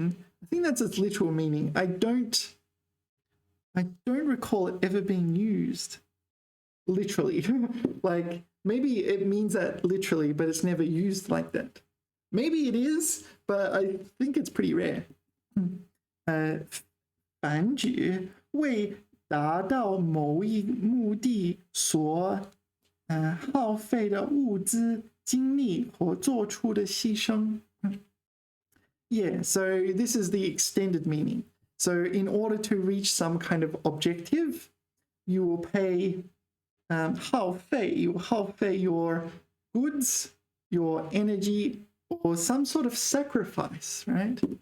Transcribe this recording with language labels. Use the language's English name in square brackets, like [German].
[English] I think that's its literal meaning. I don't recall it ever being used literally. Like Maybe it means that literally, but it's never used like that. Maybe it is, but I think it's pretty rare. [Chinese] 繁殖为达到某一目的所耗费的物资、精力和做出的牺牲。 [English] Yeah, so this is the extended meaning. So in order to reach some kind of objective, you will pay 耗费, you will 耗费 your goods, your energy, or some sort of sacrifice, right?